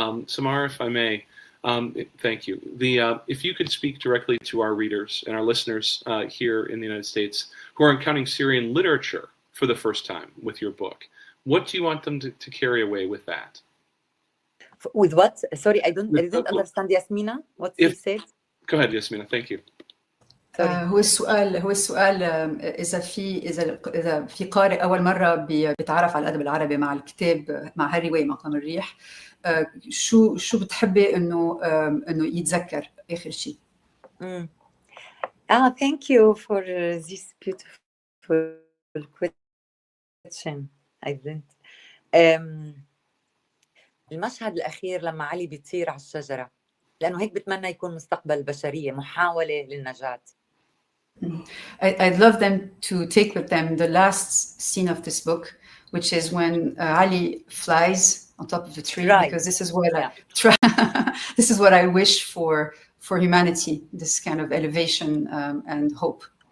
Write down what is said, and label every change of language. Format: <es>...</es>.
<en>Samar, if I may, thank you. If you could speak directly to our readers and our listeners here in the United States who are encountering Syrian literature for the first time with your book, what do you want them to carry away with that? With what? Sorry, I didn't understand, Yasmina. What you said? Go ahead, Yasmina. Thank you.</en> <ar>هو السؤال إذا في قارئ أول مرة بيتعرف على الأدب العربي مع الكتاب مع هالرواية مقام الريح شو بتحبي إنه يتذكر آخر شيء؟</ar> <en>Thank you for this beautiful question. I didn't.</en> <ar>المشهد الأخير لما علي بيطير على الشجرة، لأنه هيك بتمنى يكون مستقبل البشرية، محاولة للنجاة.</ar> <en>I'd love them to take with them the last scene of this book, which is when Ali flies on top of a tree, right. Because this is what this is what I wish for humanity, this kind of elevation and hope.</en>